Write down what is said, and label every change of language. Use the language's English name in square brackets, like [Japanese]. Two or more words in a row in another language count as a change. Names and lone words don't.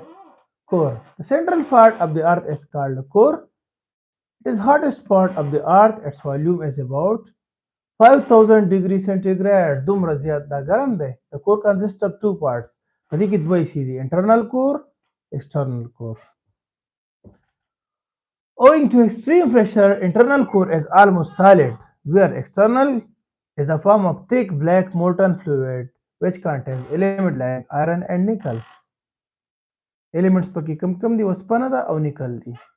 [English] core. The central part of the earth is called the core. It is hottest part of the earth. Its volume is about 5000 degrees centigrade. [Pashto] دومره زیات دا ګرم دی. [English] The core consists of two parts. [Pashto] په دې کې دوه حصې دي، [English] internal core, external core. Owing to extreme pressure, internal core is almost solid, where external is a form of thick black molten fluid which contains elements like iron and nickel. [Pashto] Elements پکې کم کم دي، وسپنه ده او نیکل دي.